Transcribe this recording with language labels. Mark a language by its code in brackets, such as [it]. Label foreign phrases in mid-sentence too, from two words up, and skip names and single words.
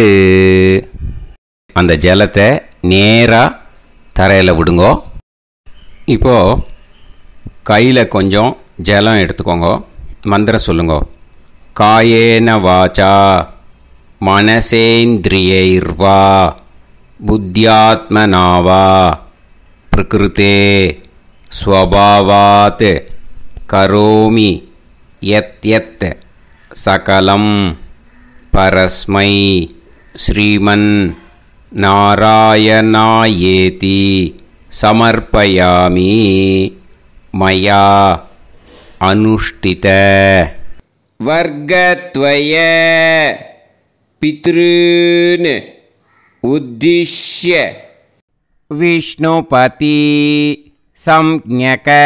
[ta] அந்த ஜலத்தை நேராக தரையில் விடுங்கோ. இப்போது கையில் கொஞ்சம் ஜலம் எடுத்துக்கோங்க. மந்திரம் சொல்லுங்க. [sa] कायेन वाचा मनसेन्द्रियैर्वा बुद्ध्यात्मना वा प्रकृते स्वभावात् करोमि यत् यत् सकलं परस्मै श्रीमन् नारायणायेति समर्पयामि मया अनुष्ठित वर्गत्वय पितॄन् उद्दिश्य विष्णुपति संज्ञक